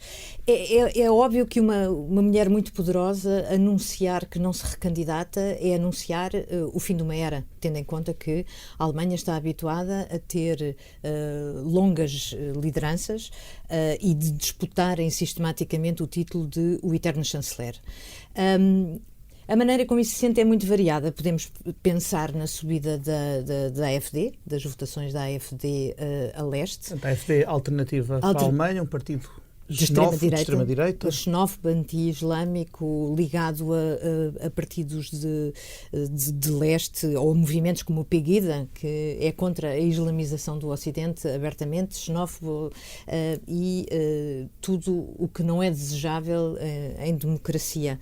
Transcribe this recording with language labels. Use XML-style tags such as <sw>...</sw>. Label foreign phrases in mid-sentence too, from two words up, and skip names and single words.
<pt>É óbvio que uma mulher muito poderosa anunciar que não se recandidata é anunciar o fim de uma era, tendo em conta que a Alemanha está habituada a ter longas lideranças e de disputarem sistematicamente o título de o eterno chanceler. A maneira como isso se sente é muito variada. Podemos pensar na subida da AfD, das votações da AfD a leste. A AfD alternativa para a Alemanha, um partido de extrema-direita, xenófobo, anti-islâmico, ligado a partidos de leste ou movimentos como o Pegida, que é contra a islamização do Ocidente, abertamente xenófobo e tudo o que não é desejável em democracia.</pt>